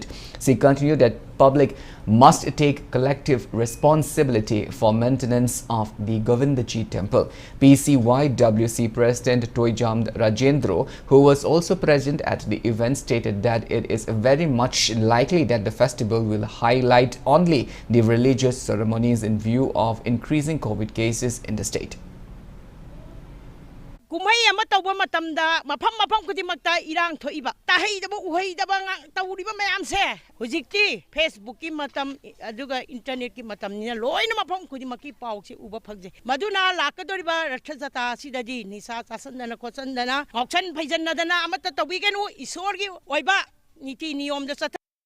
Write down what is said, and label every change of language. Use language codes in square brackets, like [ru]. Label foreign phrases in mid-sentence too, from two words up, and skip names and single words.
[en] So he continued that public must take collective responsibility for maintenance of the Govindaji temple. PCYWC President Toijam Rajendro, who was also present at the event, stated that it is very much likely that the festival will highlight only the religious ceremonies in view of increasing COVID cases in the state. [mni] Kumai ama tawba matamda mafam kudimakta irang thoiba tahaidaba uhaidaba tawriba mayam se hujikti Facebook ki matam aduga internet ki matam ni loina mafam kudimaki paw se uba phagje maduna lakadoriba rathajata sidadi nisa tasandana khosandana auction phaijanadana amata tawigenu isor gi oiba niti niyom da sat